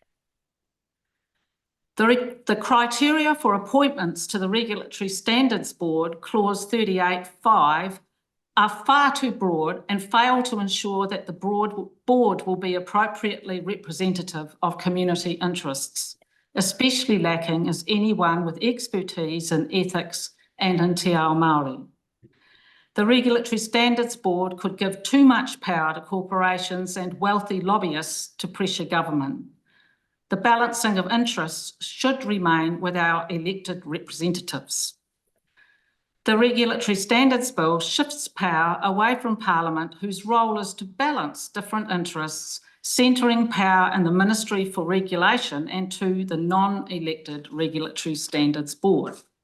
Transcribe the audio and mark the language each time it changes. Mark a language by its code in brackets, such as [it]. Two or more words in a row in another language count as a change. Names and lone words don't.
[en] The criteria for appointments to the Regulatory Standards Board, Clause 38(5), are far too broad and fail to ensure that the board will be appropriately representative of community interests. Especially lacking is anyone with expertise in ethics and in [mi] te ao Māori. [en] The Regulatory Standards Board could give too much power to corporations and wealthy lobbyists to pressure government. The balancing of interests should remain with our elected representatives. The Regulatory Standards Bill shifts power away from Parliament, whose role is to balance different interests, centering power in the Ministry for Regulation, and to the non-elected Regulatory Standards Board.